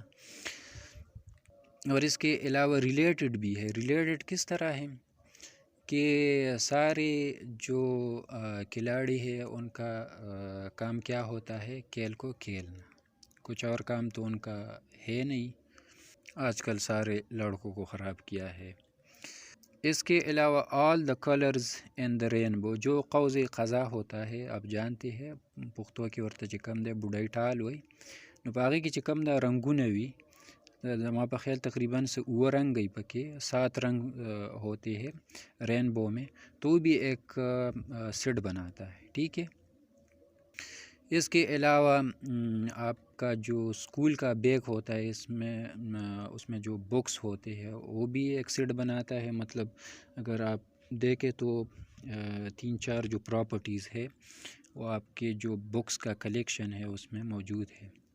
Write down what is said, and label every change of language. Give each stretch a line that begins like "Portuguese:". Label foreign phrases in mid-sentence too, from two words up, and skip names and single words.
Urdu: اور اس کے علاوہ ریلیٹڈ بھی ہے، ریلیٹڈ کس طرح ہے کہ سارے جو کھلاڑی ہے ان کا کام کیا ہوتا ہے، کھیل کو کھیلنا، کچھ اور کام تو ان کا ہے نہیں، آج کل سارے لڑکوں کو خراب کیا ہے۔ اس کے علاوہ
English: all the colors in the rainbow,
Urdu: جو قوس قزح ہوتا ہے، آپ جانتے ہیں پختو کی
Pashto: ورته چې کوم دی بوډۍ ټال وي، نو په هغې کې چې کوم دا رنګونه وي، زما په خیال
Urdu: تقریباً سے 9 رنگ گئی پکے، 7 رنگ ہوتے ہیں رینبو میں، تو بھی ایک سیٹ بناتا ہے، ٹھیک ہے۔ اس کے علاوہ آپ کا جو اسکول کا بیگ ہوتا ہے، اس میں جو بکس ہوتے ہیں وہ بھی ایک سیٹ بناتا ہے، مطلب اگر آپ دیکھیں تو 3 4 جو پراپرٹیز ہے وہ آپ کے جو بکس کا کلیکشن ہے اس میں موجود ہے۔